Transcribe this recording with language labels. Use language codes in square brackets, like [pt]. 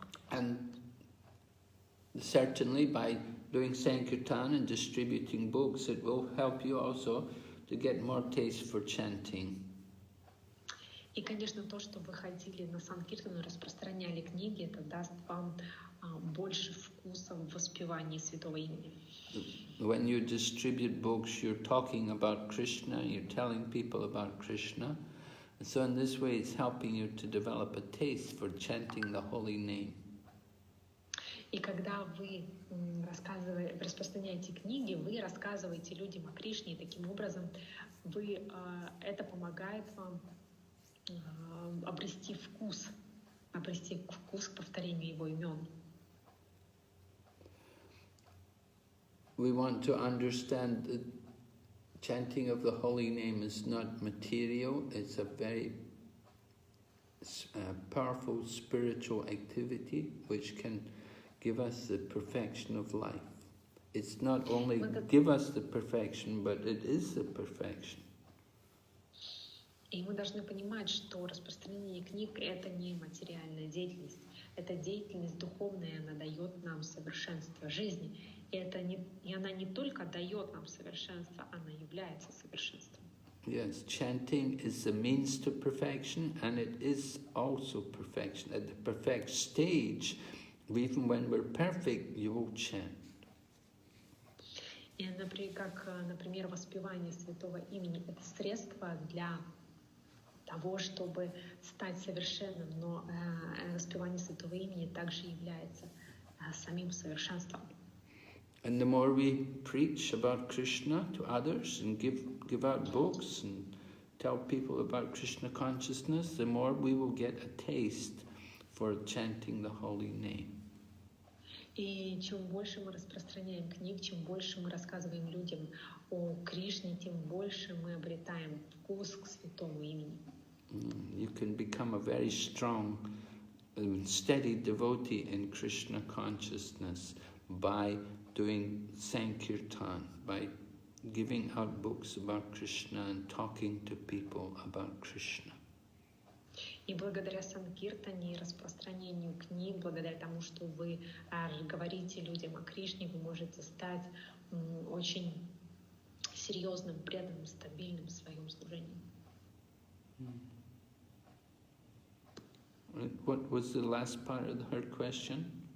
[en] And certainly by doing Sankirtan and distributing books, it will help you also to get more taste for chanting. [ru] И, конечно, то, что вы ходили на Санкиртану и распространяли книги, это даст вам больше вкуса в воспевании Святого Имени. [en] When you distribute books, you're talking about Krishna, you're telling people about Krishna. So in this way, it's helping you to develop a taste for chanting the holy name. [ru] И когда вы распространяете книги, вы рассказываете людям о Кришне, и таким образом это помогает вам обрести вкус к повторению его имен. [en] We want to understand that chanting of the holy name is not material, it's a very powerful spiritual activity which can give us the perfection of life. It's not only give us the perfection, but it is the perfection. [ru] И мы должны понимать, что распространение книг — это не материальная деятельность, это деятельность духовная, она дает нам совершенство жизни. И она не только дает нам совершенство, она является совершенством. [en] Yes, chanting is the means to perfection, and it is also perfection. At the perfect stage, even when we're perfect, you will chant. [ru] И, например, воспевание святого имени — это средство для того, чтобы стать совершенным, но воспевание святого имени также является самим совершенством. [en] And the more we preach about Krishna to others and give out books and tell people about Krishna consciousness, the more we will get a taste for chanting the holy name. [ru] И чем больше мы распространяем книг, чем больше мы рассказываем людям о Кришне, тем больше мы обретаем вкус к святому имени. [en] You can become a very strong and steady devotee in Krishna consciousness by doing Sankirtan, by giving out books about Krishna and talking to people about Krishna. [ru] И благодаря санкиртане и распространению книг, благодаря тому, что вы говорите людям о Кришне, вы можете стать очень серьезным, преданным, стабильным в своем служении. [en] What was the last part of her question?